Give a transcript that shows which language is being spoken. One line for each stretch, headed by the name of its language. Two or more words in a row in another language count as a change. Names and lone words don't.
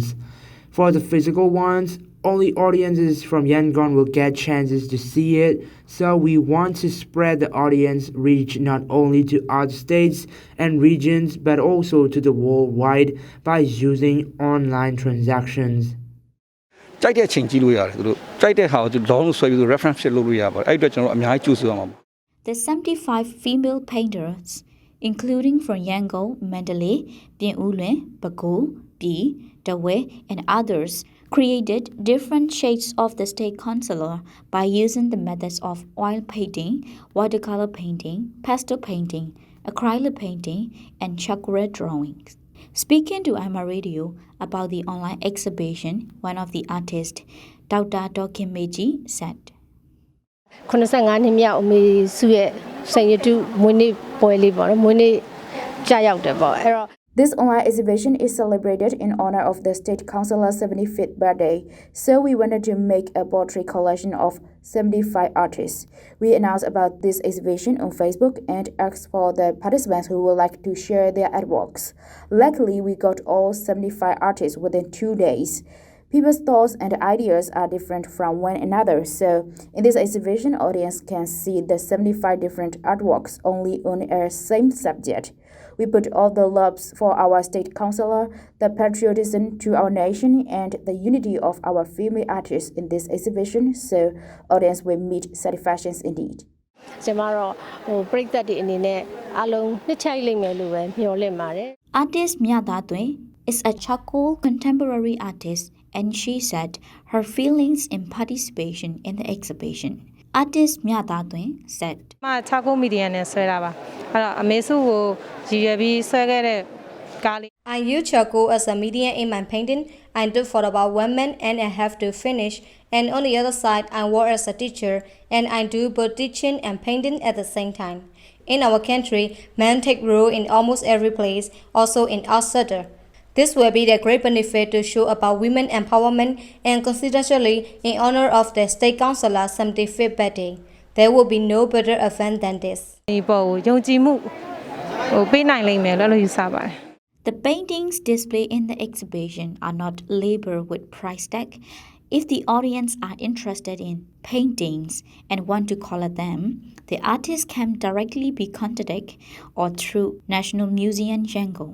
English: For the physical ones, only audiences from Yangon will get chances to see it, so we want to spread the audience reach not only to other states and regions but also to the worldwide by using online transactions.
Burmese: ကြိုက်တဲ့အချိန်ကြည့်လို့ရတယ်သူတို့ကြိုက်တဲ့ဟာကိုသူ download ဆွဲပြီး reference ဖြစ်လုပ်လို့ရပါတယ်အဲ့အတွက်ကျွန်တော်အများကြီးကြိုးစားအောင်
English: The 75 female painters, including from Yangon, Mandalay, Bien U Luen, Bago, Pi, Dawe, and others, created different shades of the State Counsellor by using the methods of oil painting, watercolor painting, pastel painting, acrylic painting, and chakra drawings. Speaking to Myanmar Radio about the online exhibition, one of the artists, Dr. Dokin Meji, said,
Burmese: 85 နှစ်မြောက်အမေစုရဲ့စိန်ရတုမွေးနေ့ပွဲလေးပေါ့နော်မွေးနေ့ကြာရောက်တယ်ပေါ့အဲ့တော့
English: This online exhibition is celebrated in honor of the State Counsellor's 75th birthday, so we wanted to make a portrait collection of 75 artists. We announced about this exhibition on Facebook and asked for the participants who would like to share their artworks. Luckily, we got all 75 artists within 2 days. People's thoughts and ideas are different from one another, so in this exhibition, audience can see the 75 different artworks only on a same subject. We put all the loves for our State Counsellor, the patriotism to our nation, and the unity of our female artists in this exhibition, so audience will meet satisfactions indeed.
Burmese: ကျွန်မတော့ပရိသတ်တွေအနေနဲ့အားလုံးနှစ်ချိုက်လိမ့်မယ်လို့ပဲမျှော်လင့်ပါတယ်
English: Artist Mya Datwe is a charcoal contemporary artist, and she said her feelings in participation in the exhibition. Artist Mya Datwe said,
Burmese: မချာကိုမီဒီယာနဲ့ဆွဲတာပါအဲ့တော့အမေစုကိုရည်ရွယ်ပြီးဆွဲခဲ့တဲ့ကားလေး
English: I use charcoal as a medium in my painting. I do for about 1 month and I have to finish. And on the other side, I work as a teacher and I do both teaching and painting at the same time. In our country, men take role in almost every place, also in art sector. This will be the great benefit to show about women empowerment and considerably in honor of the State Counsellor's 75th birthday. There will be no better event than this.
Burmese: ဒီပေါ်ကိုယုံကြည်မှုပေးနိုင်လိမ့်မယ်လို့ယူဆပါတယ်
English: The paintings displayed in the exhibition are not labeled with price tag. If the audience are interested in paintings and want to color them, the artist can directly be contacted or through National Museum Yangon.